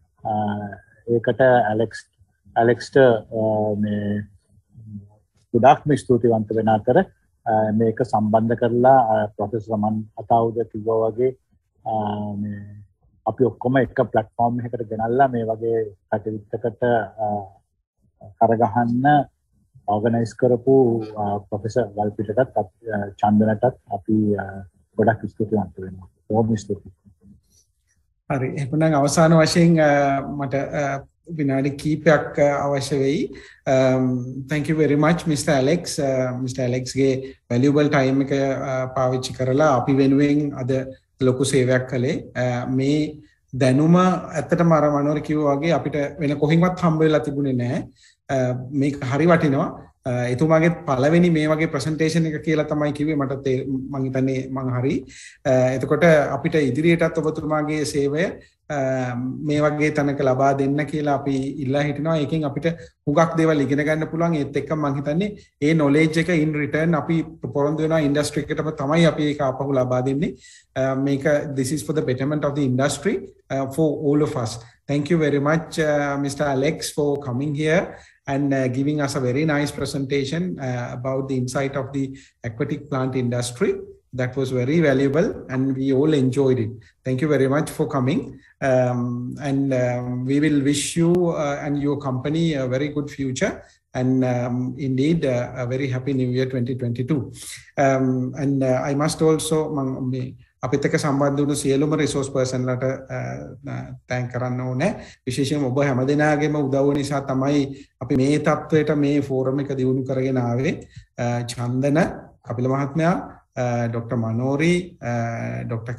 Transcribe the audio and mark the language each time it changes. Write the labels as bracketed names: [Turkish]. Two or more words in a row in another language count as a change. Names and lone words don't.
[Sinhala] ඒකට ඇලෙක්ස්ට මේ ගොඩාක්ම ස්තුතිවන්ත වෙන අතර මේක සම්බන්ධ කරලා ප්‍රොෆෙසර් රමන් අතාවුද කිව්වා වගේ මේ අපි ඔක්කොම එක ප්ලැට්ෆෝම් එකකට ගෙනල්ලා මේ වගේ කටයුත්තකට කරගහන්න ඕගනයිස් කරපු ප්‍රොෆෙසර් වල්පිටටත් චන්දනටත් අපි ගොඩක් ස්තුතිවන්ත වෙනවා. බොහොම ස්තුතියි. හරි. එහෙනම් අවසාන වශයෙන් මට විනාඩි කීපයක් අවශ්‍ය වෙයි. [English] Thank you very much Mr. Alex. Mr. [Sinhala] Alex ගේ [English] valuable time [Sinhala] එක පාවිච්චි කරලා අපි වෙනුවෙන් අද ලොකු සේවයක් කළේ. මේ දැනුම ඇත්තටම අර මනෝර කිව්වා වගේ අපිට වෙන කොහෙන්වත් හම්බ වෙලා තිබුණේ නැහැ. මේක හරි වටිනවා. එතුමාගේ පළවෙනි මේ වගේ ප්‍රසන්ටේෂන් එක කියලා තමයි කිව්වේ. මට මම හිතන්නේ මං හරි. එතකොට අපිට ඉදිරියටත් ඔබතුමාගේ සේවය මේ වගේ තැනක ලබා දෙන්න කියලා අපි ඉල්ලා හිටිනවා. ඒකෙන් අපිට හුඟක් දේවල් ඉගෙන ගන්න පුළුවන්. ඒත් එක්ක මම හිතන්නේ ඒ knowledge එක [English] in return [Sinhala] අපි පොරොන්දු වෙනවා industry එකටම තමයි අපි ඒක ආපහු ලබා දෙන්නේ. [English] මේක this is for the betterment of the industry for all of us. Thank you very much Mr. Alex for coming here and giving us a very nice presentation about the insight of the aquatic plant industry. That was very valuable and we all enjoyed it. Thank you very much for coming. And we will wish you and your company a very good future and indeed a very happy New Year 2022. And I must also [Sinhala] අපිත් එක්ක සම්බන්ධ වුණු සියලුම රිසෝස් පර්සන්ලට තෑන්ක් කරන්න ඕනේ. විශේෂයෙන්ම ඔබ හැමදෙනාගේම උදව්ව නිසා තමයි අපි මේ තත්වයට මේ ෆෝරම් එක දියුණු කරගෙන ආවේ. චන්දන, කපිල මහත්මයා, Dr. Manori, Dr.